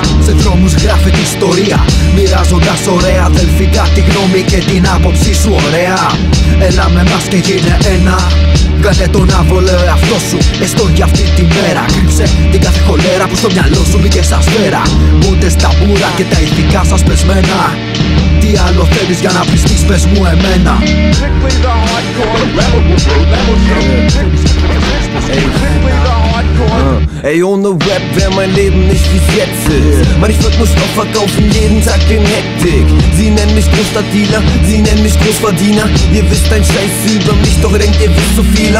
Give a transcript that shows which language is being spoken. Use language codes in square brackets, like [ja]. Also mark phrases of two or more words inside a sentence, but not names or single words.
[el] Σε δρόμους γράφεται ιστορία, μοιράζοντας ωραία αδελφικά τη γνώμη και την άποψή σου ωραία. Έλα με μας και γίνε ένα. Κάνε τον άβολο εαυτό σου, έστω για αυτή τη μέρα. Κρύψε την κάθε χολέρα που στο μυαλό σου μπήκε σαν σφαίρα. Μπούνται στα μπούρα και τα ηθικά σας πεσμένα. Τι άλλο θέλεις για να πιστείς, πες μου εμένα. [de] Ey, ohne Rap wär mein Leben nicht wie's jetzt ist. Mann, ich würd nur Stoff verkaufen, jeden Tag in Hektik. Sie nennen mich Großstadtdealer, sie nennen mich Großverdiener. Ihr wisst ein Scheiß über mich, doch denkt ihr wisst so vieler.